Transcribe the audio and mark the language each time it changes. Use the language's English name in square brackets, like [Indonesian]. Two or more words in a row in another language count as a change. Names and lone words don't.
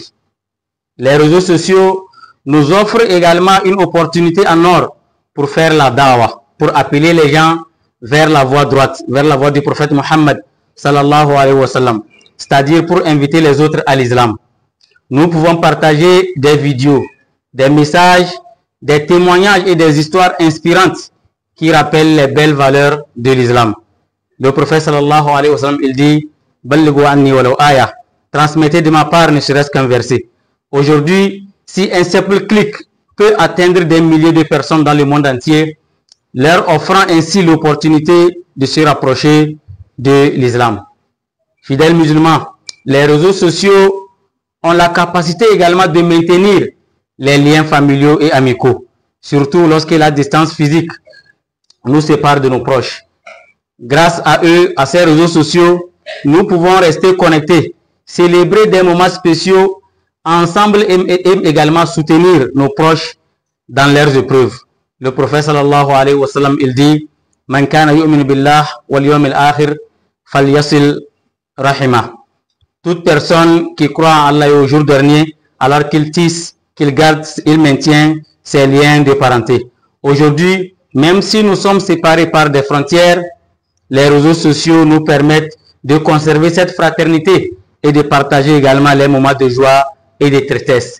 [French] Les réseaux sociaux nous offrent également une opportunité en or pour faire la da'wah, pour appeler les gens vers la voie droite, vers la voie du prophète Mohammed [Arabic] صلى الله عليه وسلم, [French] c'est-à-dire pour inviter les autres à l'islam. Nous pouvons partager des vidéos, des messages, des témoignages et des histoires inspirantes qui rappellent les belles valeurs de l'islam. Le prophète [Arabic] صلى الله عليه وسلم, [French] il dit « [Arabic] بلغوا عني ولو آية [French] » transmettez de ma part ne serait-ce qu'un verset. Aujourd'hui, si un simple clic peut atteindre des milliers de personnes dans le monde entier, leur offrant ainsi l'opportunité de se rapprocher de l'islam. Fidèles musulmans, les réseaux sociaux ont la capacité également de maintenir les liens familiaux et amicaux, surtout lorsque la distance physique nous sépare de nos proches. Grâce à eux, à ces réseaux sociaux, nous pouvons rester connectés, célébrer des moments spéciaux ensemble et également soutenir nos proches dans leurs épreuves. Le prophète [Arabic] صلى الله عليه وسلم, [French] il dit « [Arabic] من كان يؤمن بالله واليوم الآخر فليصل رحمه [French] » Toute personne qui croit en Allah et au jour dernier, alors qu'il tisse, qu'il garde, il maintient ses liens de parenté. Aujourd'hui, même si nous sommes séparés par des frontières, les réseaux sociaux nous permettent de conserver cette fraternité et de partager également les moments de joie et de tristesse.